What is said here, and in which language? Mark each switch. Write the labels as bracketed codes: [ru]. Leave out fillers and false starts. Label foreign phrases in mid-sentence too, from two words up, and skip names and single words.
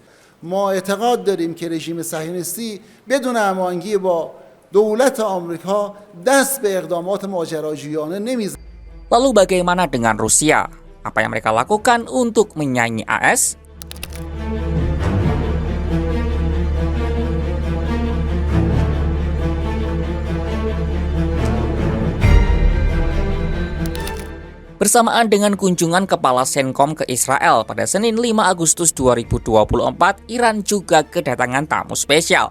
[fa] ما اعتقاد داریم که رژیم صهیونیستی بدون هماهنگی با دولت آمریکا دست به اقدامات ماجراجویانه نمیزند. [id] Lalu bagaimana dengan Rusia? Apa yang mereka lakukan untuk menyaingi AS? Bersamaan dengan kunjungan Kepala CENTCOM ke Israel pada Senin 5 Agustus 2024, Iran juga kedatangan tamu spesial.